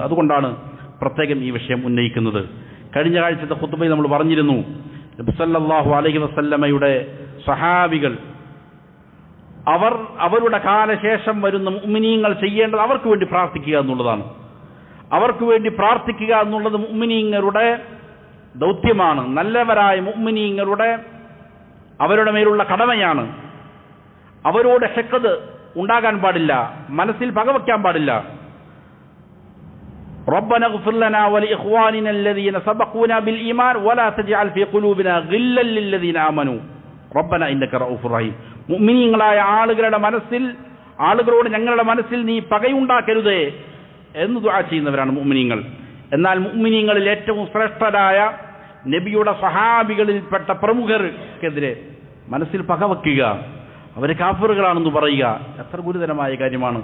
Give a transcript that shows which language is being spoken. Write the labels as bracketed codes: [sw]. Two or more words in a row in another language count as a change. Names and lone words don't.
[ml] അതുകൊണ്ടാണ് പ്രത്യേകം ഈ വിഷയം ഉന്നയിക്കുന്നത്. കഴിഞ്ഞ ആഴ്ചത്തെ ഖുത്ബയിൽ നമ്മൾ പറഞ്ഞിരുന്നു, നബി [ar] صلى الله عليه [ml] വസല്ലമയുടെ സഹാബികൾ അവരുടെ കാലശേഷം വരുന്ന മുഅ്മിനീങ്ങൾ ചെയ്യേണ്ടത് അവർക്ക് വേണ്ടി പ്രാർത്ഥിക്കുക എന്നുള്ളതാണ്. അവർക്ക് വേണ്ടി പ്രാർത്ഥിക്കുക എന്നുള്ളത് മുഅ്മിനീങ്ങളുടെ ദൗത്യമാണ്. നല്ലവരായ മുഅ്മിനീങ്ങളുടെ അവരുടെ മേലുള്ള കടമയാണ്. അവരോട് ഹഖദ് ഉണ്ടാകാൻ പാടില്ല, മനസ്സിൽ പകവയ്ക്കാൻ പാടില്ല. [ar] ربنا اغفر لنا ولإخواننا الذين سبقونا بالإيمان ولا تجعل في قلوبنا غلا للذين آمنوا ربنا إنك رؤوف رحيم. [ml] മുഅ്മിനീങ്ങളായ ആളുകളോട് ഞങ്ങളുടെ മനസ്സിൽ നീ പകയുണ്ടാക്കരുതേ എന്ന് ദുആ ചെയ്യുന്നവരാണ് മുഅ്മിനീങ്ങൾ. എന്നാൽ മുഅ്മിനീങ്ങളിൽ ഏറ്റവും ശ്രേഷ്ഠരായ നബിയുടെ സ്വഹാബികളിൽപ്പെട്ട പ്രമുഖർക്കെതിരെ മനസ്സിൽ പകവയ്ക്കുക, അവർ കാഫിറുകളാണെന്ന് പറയുക എത്ര ഗുരുതരമായ കാര്യമാണ്.